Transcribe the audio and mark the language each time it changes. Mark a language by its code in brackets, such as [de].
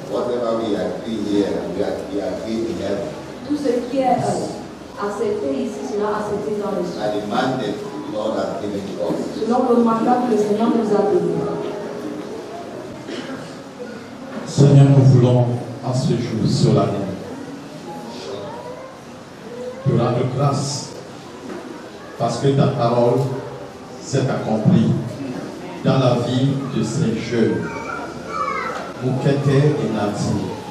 [en] Whatever we agree here, we agree in heaven. [fr] Tout ce qui est accepté ici sera accepté dans les cieux. [en] And the mandate the Lord has given to us. [fr] Selon le mandat que le Seigneur nous a donné. Seigneur, nous voulons en ce jour solennel te rendre grâce parce que ta parole s'est accomplie dans la vie de ces jeunes, Moukete et Nadir.